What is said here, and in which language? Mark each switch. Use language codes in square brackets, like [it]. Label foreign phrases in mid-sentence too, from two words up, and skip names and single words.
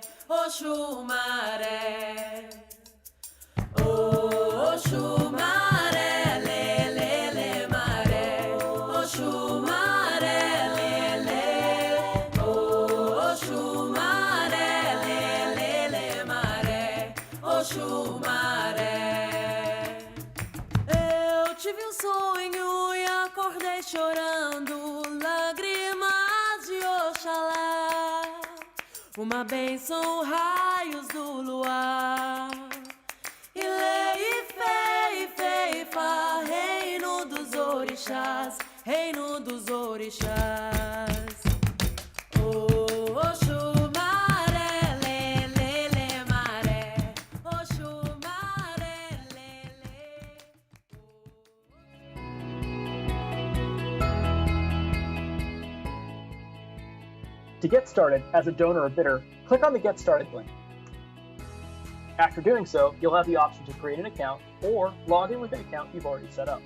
[pt] Oxu maré. Oxu maré, lê, lê, lê, maré. Oxu maré, lê, lê. Oxu maré, lê, lê, lê, maré. Oxu maré. Eu tive um sonho e acordei chorando, lágrimas de Oxalá, uma bênção, raios do luar. E lei, fei, fei, fá, reino dos orixás, reino dos orixás. Oxu maré, lê, lê, lê, maré. Oxu maré, lê, lê. [en] To get started as a donor or bidder, click on the Get Started link. After doing so, you'll have the option to create an account or log in with an account you've already set up.